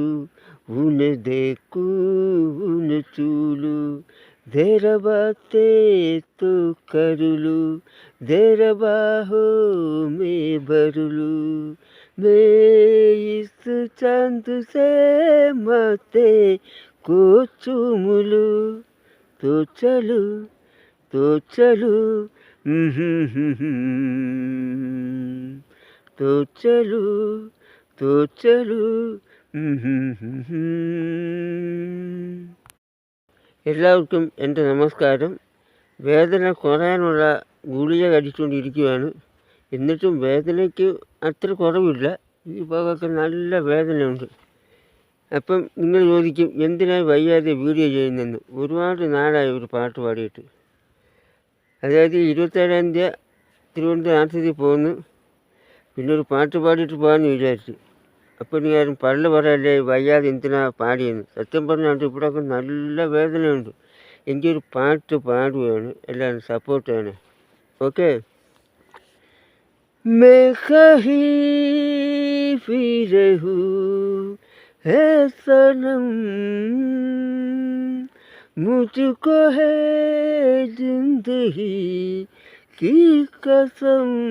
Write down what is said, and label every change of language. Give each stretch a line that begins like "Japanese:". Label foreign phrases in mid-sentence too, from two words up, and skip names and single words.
Hindi: उन्हें देखूं उन्हें चूलूं, देर बातें तो कर लूं, देर बाहों में भर लूं, मैं इस चांद से माथे को चूम लूं, तो चलूं तो चलूं तो चलूं तो चलूं.
Malayalam: എല്ലാവർക്കും എൻ്റെ നമസ്കാരം. വേദന കുറയാനുള്ള ഗുളിക കഴിച്ചുകൊണ്ടിരിക്കുകയാണ്. എന്നിട്ടും വേദനയ്ക്ക് അത്ര കുറവില്ല. ഈ ഭാഗമൊക്കെ നല്ല വേദനയുണ്ട്. അപ്പം നിങ്ങൾ ചോദിക്കും, എന്തിനായി വയ്യാതെ വീഡിയോ ചെയ്യുന്നതെന്ന്. ഒരുപാട് നാളായി ഒരു പാട്ട് പാടിയിട്ട്. അതായത് 27-ാം തീയതി തിരുവനന്തപുരം ആശുപത്രിയിൽ പോകുന്നു. പിന്നെ ഒരു പാട്ട് പാടിയിട്ട് പോകാമെന്ന് വിചാരിച്ചു. അപ്പോൾ നീ ആരും പള്ളു പറയല്ലേ വയ്യാതെ എന്തിനാ പാടിയെന്ന്. സത്യം പറഞ്ഞാൽ ഇവിടെയൊക്കെ നല്ല വേദനയുണ്ട്. എനിക്കൊരു പാട്ട് പാടുകയാണ്, എല്ലാവരും സപ്പോർട്ട് ചെയ്യണേ. ഓക്കെ.
Hindi: मैं कहीं भी रहूं है सनम, मुझको है जिंदगी की कसम,